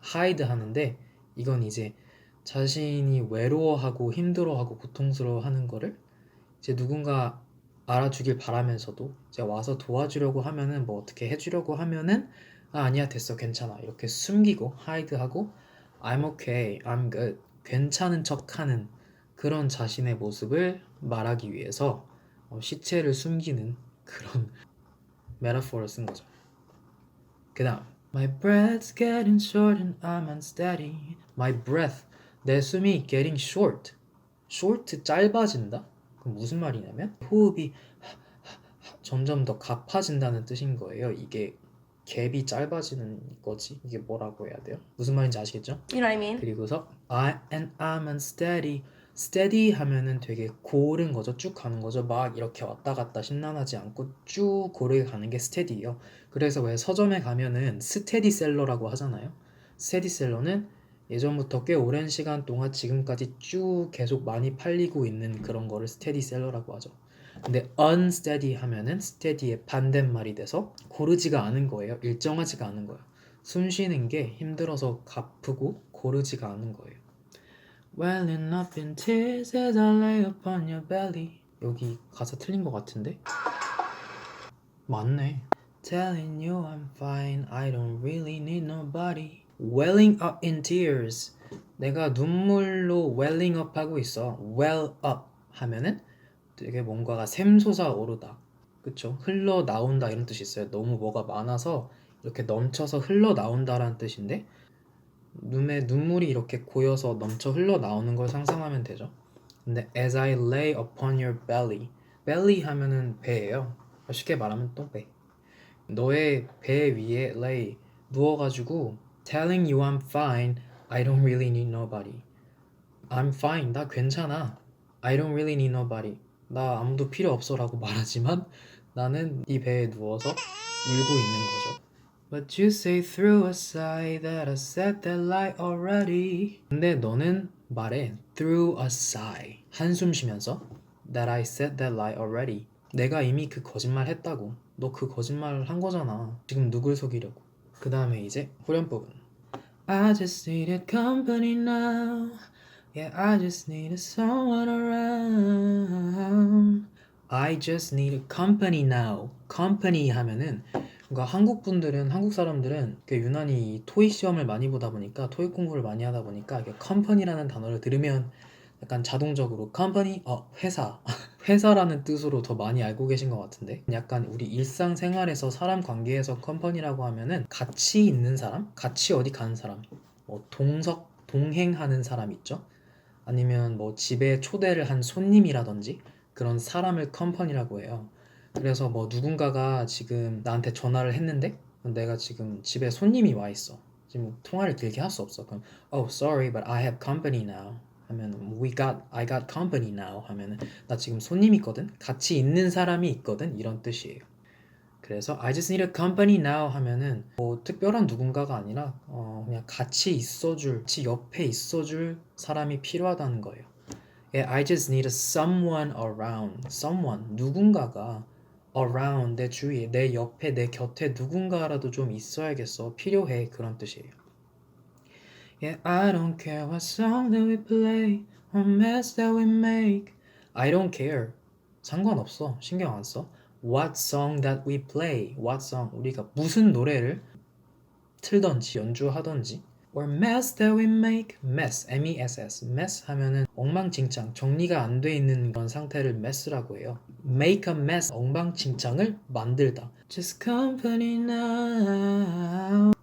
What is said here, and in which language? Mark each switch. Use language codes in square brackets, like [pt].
[ko] hide 하는데 이건 이제 자신이 외로워하고 힘들어하고 고통스러워하는 거를 이제 누군가 알아주길 바라면서도 이제 와서 도와주려고 하면은 뭐 어떻게 해주려고 하면은 아니야 됐어 괜찮아 이렇게 숨기고 hide하고 [en] I'm okay, I'm good [ko] 괜찮은 척하는 그런 자신의 모습을 말하기 위해서 시체를 숨기는 그런 메타포를 쓴 거죠. 그 다음 [en] My breath's getting short and I'm unsteady. My breath [ko] 내 숨이 [en] getting short. [ko] short 짧아진다? 그럼 무슨 말이냐면 호흡이 점점 더 가파진다는 뜻인 거예요. 이게 갭이 짧아지는 거지. 이게 뭐라고 해야 돼요? 무슨 말인지 아시겠죠? [en] You know what I mean? 그리고서 I'm unsteady. [ko] steady 하면은 되게 고른 거죠. 쭉 가는 거죠. 막 이렇게 왔다 갔다 심란하지 않고 쭉 고르게 가는 게 steady예요. 그래서 왜 서점에 가면은 스테디셀러라고 하잖아요. 스테디셀러는 예전부터 꽤 오랜 시간 동안 지금까지 쭉 계속 많이 팔리고 있는 그런 거를 스테디셀러라고 하죠. 근데 unsteady 하면은 steady의 반대말이 돼서 고르지가 않은 거예요. 일정하지가 않은 거예요. 숨 쉬는 게 힘들어서 가쁘고 고르지가 않은 거예요. [en] Welling up in tears as I lay upon your belly. [ko] 여기 가사 틀린 것 같은데? 맞네. [en] Telling you I'm fine, I don't really need nobody. Welling up in tears. [ko] 내가 눈물로 welling up 하고 있어. well up 하면은 되게 뭔가가 샘솟아 오르다. 그쵸? 흘러 나온다 이런 뜻이 있어요. 너무 뭐가 많아서 이렇게 넘쳐서 흘러 나온다라는 뜻인데 눈에 눈물이 이렇게 고여서 넘쳐 흘러 나오는 걸 상상하면 되죠. 근데 as I lay upon your belly. belly 하면은 배예요. 쉽게 말하면 똥배. 너의 배 위에 [en] lay [ko] 누워가지고 [en] telling you I'm fine, I don't really need nobody. I'm fine, [ko] 나 괜찮아. [en] I don't really need nobody. [ko] 나 아무도 필요 없어라고 말하지만 나는 이 배에 누워서 울고 있는 거죠. [en] But you say through a sigh that I said that lie already. [ko] 근데 너는 말해 [en] through a sigh [ko] 한숨 쉬면서 [en] that I said that lie already. [ko] 내가 이미 그 거짓말 했다고. 너 그 거짓말 한 거잖아. 지금 누굴 속이려고. 그 다음에 이제 후렴 부분. [en] I just needed company now. Yeah, I just needed someone around. I just need company now. [ko] company 하면은 그러니까 한국 사람들은 유난히 토익 시험을 많이 보다 보니까 토익 공부를 많이 하다 보니까 이게 company라는 단어를 들으면 약간 자동적으로 company 회사 회사라는 뜻으로 더 많이 알고 계신 것 같은데 약간 우리 일상생활에서 사람 관계에서 company라고 하면은 같이 있는 사람, 같이 어디 가는 사람, 뭐 동행하는 사람 있죠? 아니면 뭐 집에 초대를 한 손님이라든지 그런 사람을 컴퍼니라고 해요. 그래서 뭐 누군가가 지금 나한테 전화를 했는데 내가 지금 집에 손님이 와 있어. 지금 통화를 길게 할 수 없어. [en] 그럼 Oh, sorry, but I have company now. [ko] 하면 [en] I got company now [ko] 하면은 나 지금 손님 있거든. 같이 있는 사람이 있거든. 이런 뜻이에요. 그래서 [en] I just need a company now [ko] 하면은 뭐 특별한 누군가가 아니라 그냥 같이 옆에 있어줄 사람이 필요하다는 거예요. [en] I just need someone around. [ko] someone 누군가가 around 내 주위에 내 옆에 내 곁에 누군가라도 좀 있어야겠어. 필요해 그런 뜻이에요. [en] Yeah, I don't care what song that we play or mess that we make. I don't care. [ko] 상관없어. 신경 안 써. [en] What song that we play. What song. [ko] 우리가 무슨 노래를 틀던지 연주하던지. [en] Or mess that we make. Mess. M-E-S-S. [ko] Mess 하면은 엉망진창, 정리가 안 돼 있는 그런 상태를 mess라고 해요. [en] Make a mess. [ko] 엉망진창을 만들다. [en] Just company now.